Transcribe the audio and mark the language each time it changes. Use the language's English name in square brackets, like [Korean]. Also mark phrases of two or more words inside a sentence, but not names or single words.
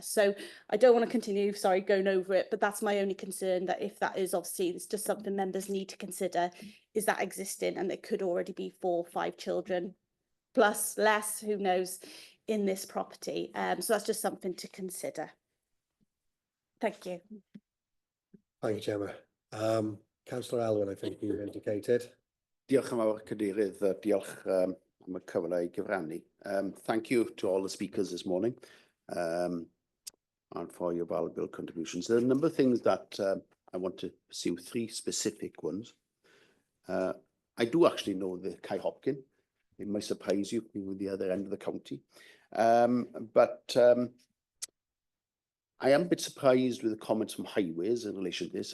[English] So I don't want to continue, sorry, going over it, but that's my only concern, that if that is, obviously it's just something members need to consider, is that existing, and it could already be 4 or 5 children plus less, who knows, in this property. So that's just something to consider. Thank you. Thank you, Gemma. Councillor Elwyn, I think you indicated. [Welsh] Diolch yn fawr, Cadeirydd. Diolch am y cyfle i gyfrannu. [English] Thank you to all the speakers this morning and for your valuable contributions. There are a number of things that I want to pursue, 3 specific ones. I do actually know the Kai Hopkin. It might surprise you, being at the other end of the county. But I am a bit surprised with the comments from Highways in relation to this.